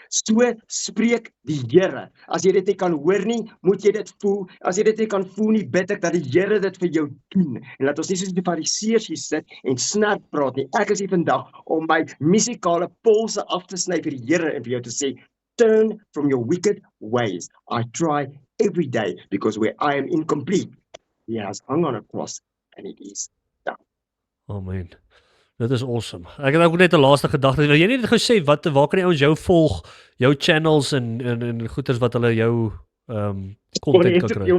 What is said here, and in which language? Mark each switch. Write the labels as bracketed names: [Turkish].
[Afrikaans] So spreek die Here. As jy dit nie kan hoor nie, moet jy dit voel. As jy dit nie kan voel nie, bid ek dat die Here dit vir jou doen. En laat ons nie soos die Fariseërs hier sit en snert praat nie. Ek is hier vandag om my musikale polse af te sny vir die Here en vir jou te sê, [English] turn from your wicked ways. I try every day because where I am incomplete, He has hung on a cross and it is done. [Afrikaans] Amen. Dit is awesome. Ek het ook net 'n laaste gedagte. Wil jy net gou sê waar kan die ouens jou volg, jou channels en goeders wat hulle jou content kan kry?